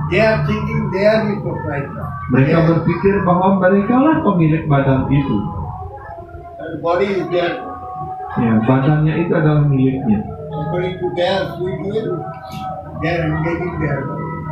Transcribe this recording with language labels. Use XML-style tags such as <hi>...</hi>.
<en>They are thinking they are the proprietor.</en> <id>Mereka berpikir bahwa mereka lah pemilik badan itu.</id> <en>And body is there.</en> <id>Ya, badannya itu adalah miliknya.</id> <en>According to their free will, they are engaging their body.</en>